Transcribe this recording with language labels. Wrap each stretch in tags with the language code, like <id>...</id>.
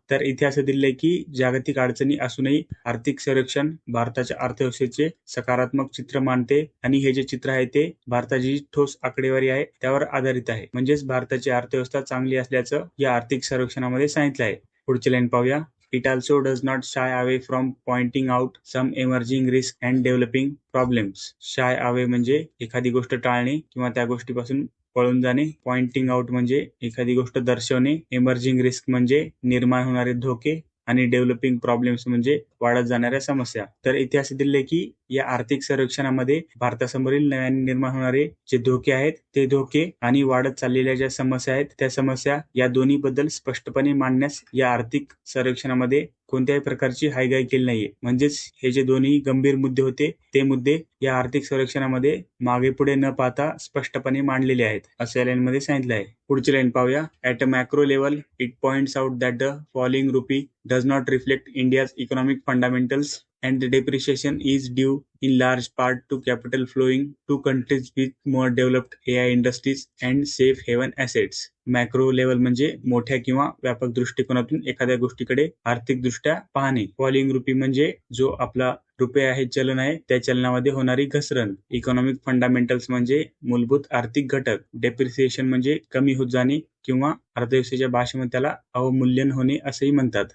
<mr>तर इथे असं दिलंय की जागतिक अडचणी असूनही आर्थिक सर्वेक्षण भारताच्या अर्थव्यवस्थेचे सकारात्मक चित्र मांडते आणि हे जे चित्र आहे ते भारताची ठोस आकडेवारी आहे त्यावर आधारित आहे. म्हणजेच भारताची अर्थव्यवस्था चांगली असल्याचं या आर्थिक सर्वेक्षणामध्ये सांगितलं आहे. पुढची लाईन पाहूया.</mr> <en>It also does not shy away from pointing out some emerging risks and developing problems.</en> <mr>Shy away म्हणजे एखादी गोष्ट टाळणे किंवा त्या गोष्टीपासून पळून जाणे. पॉइंटिंग आउट म्हणजे एखादी गोष्ट दर्शवणे. एमर्जिंग रिस्क म्हणजे निर्माण होणारे धोके आणि डेव्हलपिंग प्रॉब्लेम्स म्हणजे वाढत जाणाऱ्या समस्या. तर इथे असे दिले की या आर्थिक सर्वेक्षणामध्ये भारतासमोरील नव्याने निर्माण होणारे जे धोके आहेत ते धोके आणि वाढत चाललेल्या ज्या समस्या आहेत त्या समस्या या दोन्ही बद्दल स्पष्टपणे मांडण्यास या आर्थिक सर्वेक्षणामध्ये कोणत्याही प्रकारची हायगाई केली नाहीये. म्हणजेच हे जे दोन्ही गंभीर मुद्दे होते ते मुद्दे या आर्थिक सर्वेक्षणामध्ये मागे पुढे न पाहता स्पष्टपणे मांडलेले आहेत, असं या लाईनमध्ये सांगितलं आहे. पुढची लाईन पाहूया.</mr> <en>At a macro level it points out that the falling rupee does not reflect India's economic fundamentals and the depreciation is due in large part to capital flowing to countries with more developed AI industries and safe haven assets.</en> <mr>Macro level म्हणजे मोठ्या किंवा व्यापक दृष्टिकोनातून एखाद्या गोष्टीकडे आर्थिक दृष्ट्या पाहणे. फॉलिंग रुपी म्हणजे जो आपला रुपये आहे, चलन आहे, त्या चलनामध्ये होणारी घसरण. इकॉनॉमिक फंडामेंटल्स म्हणजे मूलभूत आर्थिक घटक. डेप्रिसिएशन म्हणजे कमी होत जाणे किंवा अर्थव्यवस्थेच्या भाषेमध्ये त्याला अवमूल्यन होणे असेही म्हणतात.</mr>